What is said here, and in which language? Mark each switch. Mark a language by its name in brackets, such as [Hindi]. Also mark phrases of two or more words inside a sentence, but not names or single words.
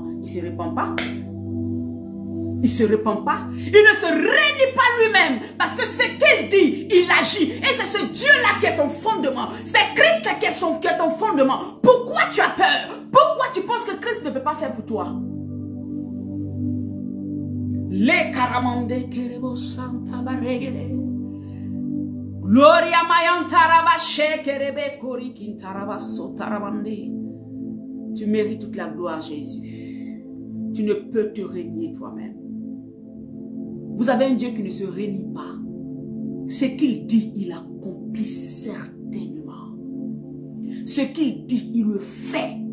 [French] Il ne se repent pas. Il ne se repent pas. Il ne se renie pas lui-même. Parce que ce qu'il dit, il agit. Et c'est ce Dieu-là qui est ton fondement. C'est Christ qui est ton fondement. Pourquoi tu as peur? Pourquoi tu penses que Christ ne peut pas faire pour toi? Les caramande kerebo santa baregede. Gloria mayantaraba shekerebe korikintaraba sotarabande. Tu mérites toute la gloire, Jésus. Tu ne peux te renier toi-même. Vous avez un Dieu qui ne se renie pas. Ce qu'il dit, il accomplit certainement. Ce qu'il dit, il le fait.